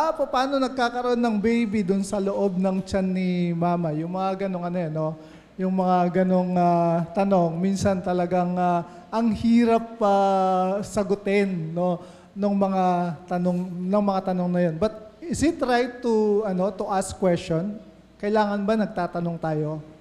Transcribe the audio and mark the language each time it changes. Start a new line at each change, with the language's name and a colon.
Filipino: Paano nagkakaroon ng baby dun sa loob ng tiyan ni Mama? Yung mga ganong no? Yung mga ganong tanong, minsan talagang ang hirap sagutin, no? Ng mga tanong na yun.
English: But is it right to ask question?
Filipino: Kailangan ba nagtatanong tayo?